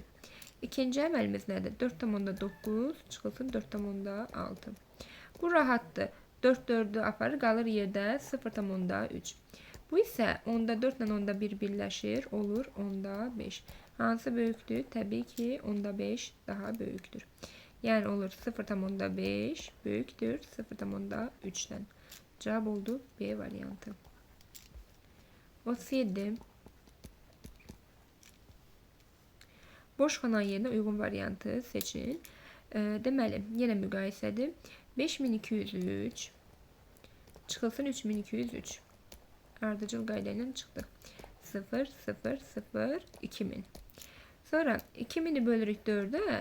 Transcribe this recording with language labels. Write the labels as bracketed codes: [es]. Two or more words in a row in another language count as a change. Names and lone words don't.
[az] İkinci əməlimiz nədir? 4,9 çıxılsın 4,6. Bu rahatdır. 4 4-ü aparır, qalır yerdə 0,3. Bu isə onda 4 ilə onda 1 birləşir, olur onda 5. Hansı böyükdür? Təbii ki, onda 5 daha böyükdür. [tr] Yani olur 0,5 büyüktür 0,3'ten. Cevap oldu B variantı. 37. Boş kalan yerine uygun variantı seçin. [az] Deməli, yenə müqayisədir. 5203 çıxılsın 3203. Ardıcıl qayda ilə çıxdı. 0, 0, 0, 2000. Sonra 2000'i bölürük 4'e.